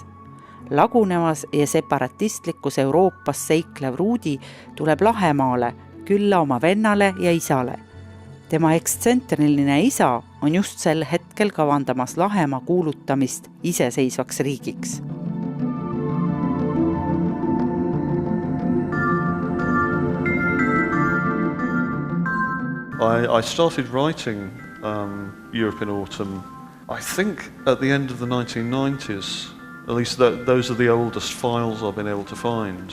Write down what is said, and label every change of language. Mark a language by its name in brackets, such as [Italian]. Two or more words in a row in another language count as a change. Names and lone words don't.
[Estonian] Lagunevas ja separatistlikus Euroopas seiklev Rudi tuleb Lahemaale, külla oma vennale ja isale. Tema ekstsentriline isa on just sel hetkel kavandamas Lahemaa kuulutamist iseseisvaks riigiks. [English] I started writing Europe in Autumn, I think at the end of the 1990s. At least those are the oldest files I've been able to find.